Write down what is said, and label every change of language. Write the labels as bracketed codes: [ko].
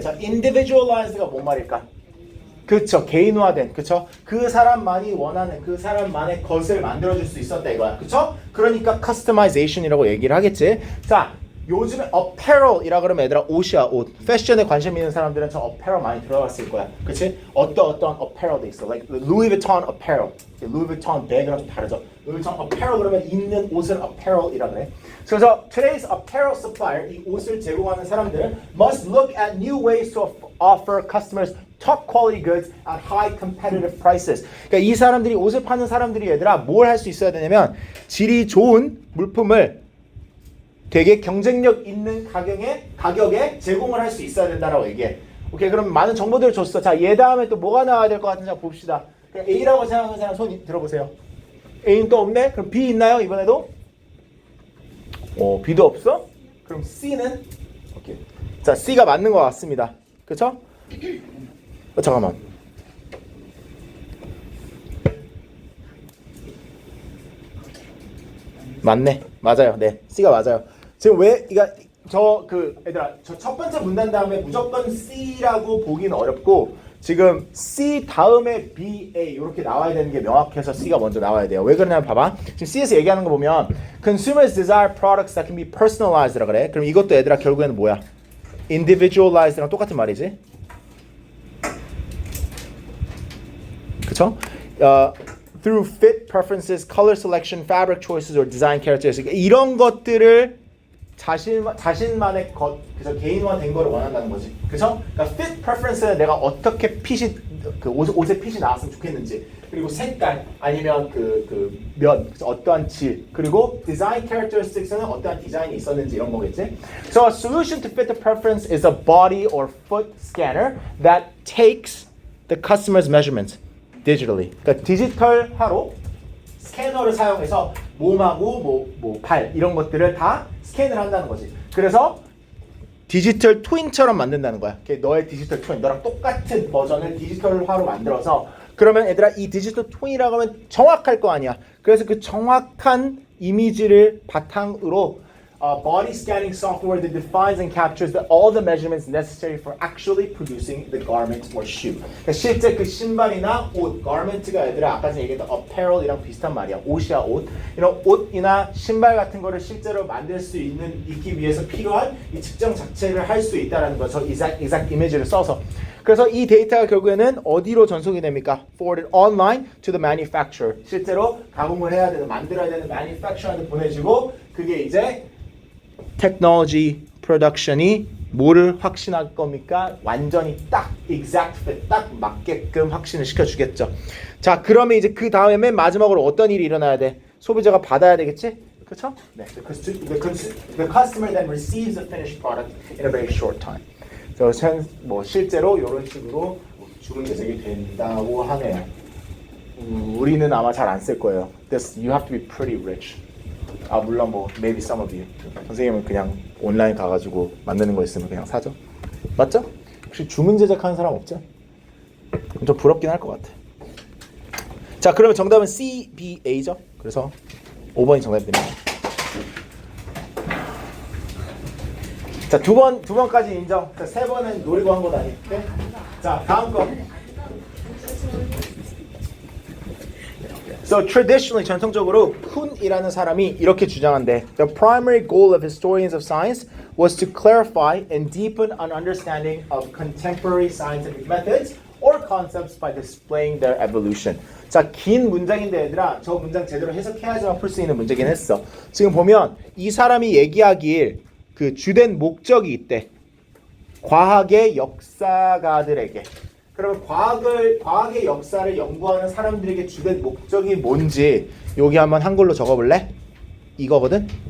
[ko] 자, individualized가 뭔 말일까? 그쵸, 개인화된, 그쵸? 그 사람만이 원하는 그 사람만의 것을 만들어줄 수 있었다 이거야, 그쵸? 그러니까 customization이라고 얘기를 하겠지. 자, 요즘에 apparel이라 그러면 얘들아 옷이야, 옷. 패션에 관심 있는 사람들은 저 apparel 많이 들어갔을 거야, 그치? 어떤 apparel도 있어, [en] like Louis Vuitton apparel, [ko] Louis Vuitton 백이랑 좀 다르죠. Louis Vuitton apparel 그러면 입는 옷을 apparel이라 그래. [en] 그래서 today's apparel supplier, [ko] 이 옷을 제공하는 사람들은 [en] must look at new ways to offer customers top quality goods at high competitive prices. [ko] 그러니까 이 사람들이 옷을 파는 사람들이 얘들아 뭘 할 수 있어야 되냐면 질이 좋은 물품을 되게 경쟁력 있는 가격에 제공을 할 수 있어야 된다라고 얘기해. 오케이, 그럼 많은 정보들을 줬어. 자, 얘 다음에 또 뭐가 나와야 될 것 같은지 한번 봅시다. A라고 생각하는 사람 손 들어보세요. A는 또 없네? 그럼 B 있나요 이번에도? B도 없어? 그럼 C는? 오케이. 자, C가 맞는 것 같습니다. 그렇죠? 잠깐만. 맞네. 맞아요. 네. C가 맞아요. 지금 왜 얘들아 저 첫 번째 문단 다음에 무조건 C라고 보기는 어렵고 지금 C 다음에 B, A 이렇게 나와야 되는 게 명확해서 C가 먼저 나와야 돼요. 왜 그러냐면 봐봐. 지금 C에서 얘기하는 거 보면 [en] consumers desire products that can be personalized [ko] 라 그래. 그럼 이것도 얘들아 결국에는 뭐야? individualized랑 똑같은 말이지. 그쵸? [en] Through fit preferences, color selection, fabric choices, or design characteristics [ko] 이런 것들을 자신만의 것, 그래서 개인화된 거를 원한다는 거지, 그렇죠? 그러니까 fit preference는 내가 어떻게 핏이 그 옷의 핏이 나왔으면 좋겠는지, 그리고 색깔 아니면 면, 어떠한 질, 그리고 design characteristics는 어떠한 디자인이 있었는지 이런 거겠지. [en] So a solution to fit the preference is a body or foot scanner that takes the customer's measurements digitally. [ko] 그러니까 디지털화로 스캐너를 사용해서 몸하고 발 이런 것들을 다 스캔을 한다는 거지. 그래서 디지털 트윈처럼 만든다는 거야. 너의 디지털 트윈, 너랑 똑같은 버전을 디지털화로 만들어서 그러면 얘들아 이 디지털 트윈이라고 하면 정확할 거 아니야. 그래서 그 정확한 이미지를 바탕으로 [en] body scanning software that defines and captures all the measurements necessary for actually producing the garment or shoe. [ko] 그러니까 실제 그 신발이나 옷, garment가 얘들아 아까 전에 얘기했던 apparel이랑 비슷한 말이야. 옷이야 옷. 이런 옷이나 신발 같은 거를 실제로 만들 수 있기 위해서 필요한 이 측정 자체를 할 수 있다라는 거죠. [en] exact image [ko] 를 써서. 그래서 이 데이터가 결국에는 어디로 전송이 됩니까? [en] Forwarded online to the manufacturer. [ko] 실제로 가공을 해야 되는, 만들어야 되는 manufacturer한테 보내주고 그게 이제 테크놀로지 프로덕션이 뭐를 확신할 겁니까? 완전히 딱 exact fit, 딱 맞게끔 확신을 시켜주겠죠. 자, 그러면 이제 그 다음에 맨 마지막으로 어떤 일이 일어나야 돼? 소비자가 받아야 되겠지? 그렇죠? 네. [en] The customer then receives the finished product in a very short time. [ko] 그래서 실제로 이런 식으로 주문 제작이 된다고 하네요. 우리는 아마 잘 안 쓸 거예요. [en] You have to be pretty rich. [ko] 물론 [en] maybe some of you. [ko] 선생님은 그냥 온라인 가가지고 만드는 거 있으면 그냥 사죠. 맞죠? 혹시 주문 제작하는 사람 없죠? 좀 부럽긴 할 것 같아. 자, 그러면 정답은 C, B, A죠. 그래서 5번이 정답입니다. 자, 두 번까지 인정. 자, 세 번은 노리고 한 건 아니에요. 네? 자, 다음 거. [en] So traditionally, [ko] 전통적으로 쿤이라는 사람이 이렇게 주장한대. [en] The primary goal of historians of science was to clarify and deepen an understanding of contemporary scientific methods or concepts by displaying their evolution. [ko] 자, 긴 문장인데 얘들아, 저 문장 제대로 해석해야지만 풀 수 있는 문제긴 했어. 지금 보면 이 사람이 얘기하길 그 주된 목적이 있대. 과학의 역사가들에게. 그러면 과학의 역사를 연구하는 사람들에게 주된 목적이 뭔지 여기 한번 한글로 적어볼래? 이거거든?